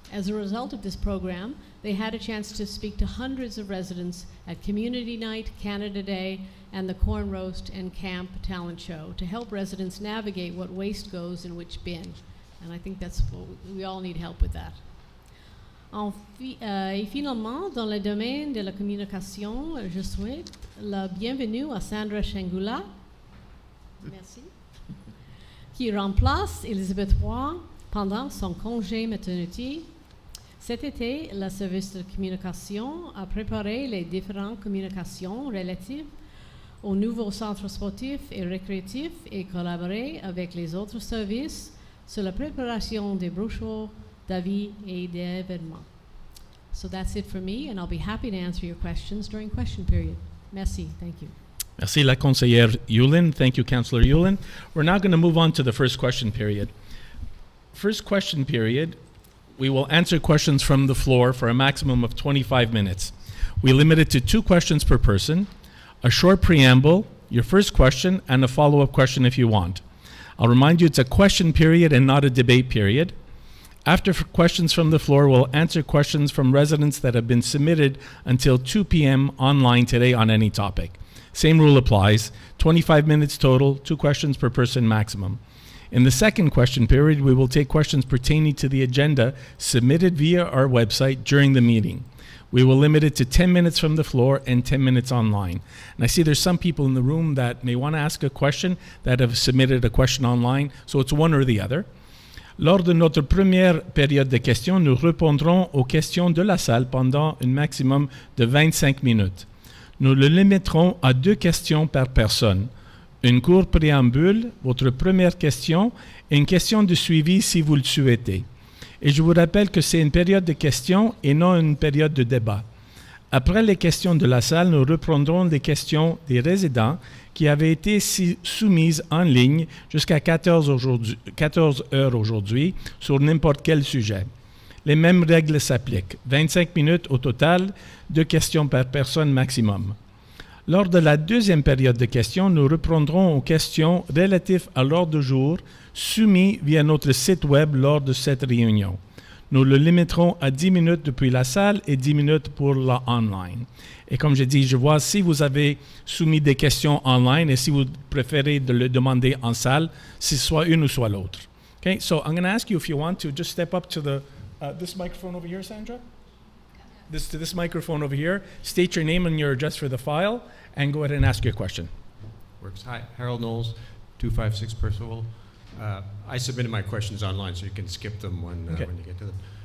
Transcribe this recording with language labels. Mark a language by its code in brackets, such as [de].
[en] As a result of this program, they had a chance to speak to hundreds of residents at Community Night, Canada Day, and the Corn Roast and Camp Talent Show to help residents navigate what waste goes in which bin. And I think that's what we all need help with that. [fr] Et finalement, dans le domaine de la communication, je souhaite la bienvenue à Sandra Shangula, merci, qui remplace Elisabeth Roy pendant son congé maternité. Cet été, le service de communication a préparé les différentes communications relatives au nouveau centre sportif et récréatif et collaboré avec les autres services sur la préparation des brochures, d'avis et d'événements. [en] So that's it for me, and I'll be happy to answer your questions during question period. [fr] Merci. [en] Thank you. [fr] Merci, la conseillère Yulin. [en] Thank you, Councillor Yulin. We're now going to move on to the first question period. First question period, we will answer questions from the floor for a maximum of 25 minutes. We limit it to 2 questions per person, a short preamble, your first question, and a follow-up question if you want. I'll remind you it's a question period and not a debate period. After questions from the floor, we'll answer questions from residents that have been submitted until 2 p.m. online today on any topic. Same rule applies, 25 minutes total, 2 questions per person maximum. In the second question period, we will take questions pertaining to the agenda submitted via our website during the meeting. We will limit it to 10 minutes from the floor and 10 minutes online. And I see there's some people in the room that may want to ask a question that have submitted a question online, so it's one or the other. [fr] Lors de notre première période de questions, nous répondrons aux questions de la salle pendant un maximum de 25 minutes. Nous le limiterons à 2 questions par personne. Une courte préambule, votre première question, et une question de suivi si vous le souhaitez. Et je vous rappelle que c'est une période de questions et non une période de débat. Après les questions de la salle, nous reprendrons les questions des résidents qui avaient été soumises en ligne jusqu'à 14 heures aujourd'hui sur n'importe quel sujet. Les mêmes règles s'appliquent. 25 minutes au total, 2 questions par personne maximum. Lors de la deuxième période de questions, nous reprendrons aux questions relatives à l'ordre du jour soumis via notre site web lors de cette réunion. Nous le limiterons à 10 minutes depuis la salle et 10 minutes pour la online. Et comme j'ai dit, je vois si vous avez soumis des questions online et si vous préférez de le demander en salle, c'est soit une ou soit l'autre. [en] Okay, so I'm going to ask you if you want to just step up to the this microphone over here, Sandra. This microphone over here. State your name and your address for the file, and go ahead and ask your question. Works. Hi, Harold Knowles, 256 Percival. I submitted my questions online, so you can skip them when you get to them.